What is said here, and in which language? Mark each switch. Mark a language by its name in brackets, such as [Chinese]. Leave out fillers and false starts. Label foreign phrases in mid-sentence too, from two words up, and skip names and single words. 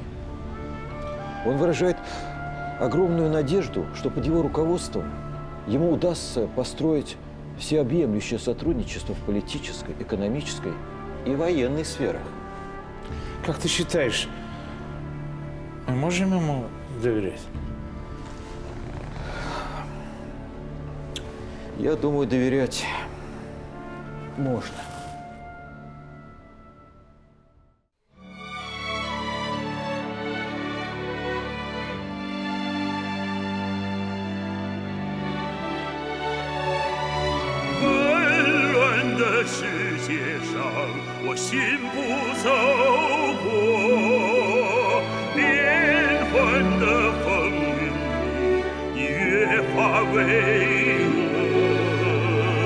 [Russian] Он выражает огромную надежду, что под его руководством ему удастся построить всеобъемлющее сотрудничество в политической, экономической и военной сферах. Как ты считаешь, мы можем ему доверять? Я думаю, доверять можно. [Chinese] 纷乱的世界上，我信步走过，变幻的风云里，你越发巍峨。